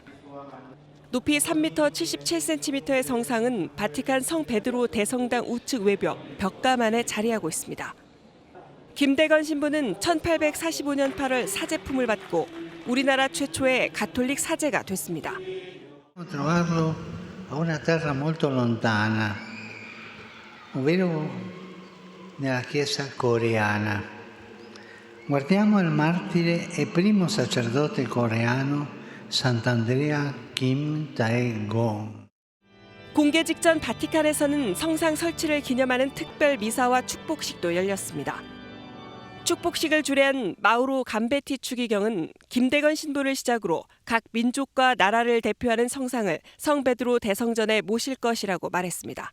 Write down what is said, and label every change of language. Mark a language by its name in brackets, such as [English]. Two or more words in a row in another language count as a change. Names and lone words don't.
[Korean] 높이 3m 77cm의 성상은 바티칸 성 베드로 대성당 우측 외벽 벽감 안에 자리하고 있습니다. 김대건 신부는 1845년 8월 사제품을 받고 우리나라 최초의 가톨릭 사제가 됐습니다. [Italian] trovarlo a una terra molto lontana, ovvero nella Chiesa coreana. Guardiamo il martire e primo sacerdote coreano Sant'Andrea Kim Dae-gon. [Korean] 공개 직전 바티칸에서는 성상 설치를 기념하는 특별 미사와 축복식도 열렸습니다. 축복식을 주례한 마우로 감베티 추기경은 김대건 신부를 시작으로 각 민족과 나라를 대표하는 성상을 성 베드로 대성전에 모실 것이라고 말했습니다.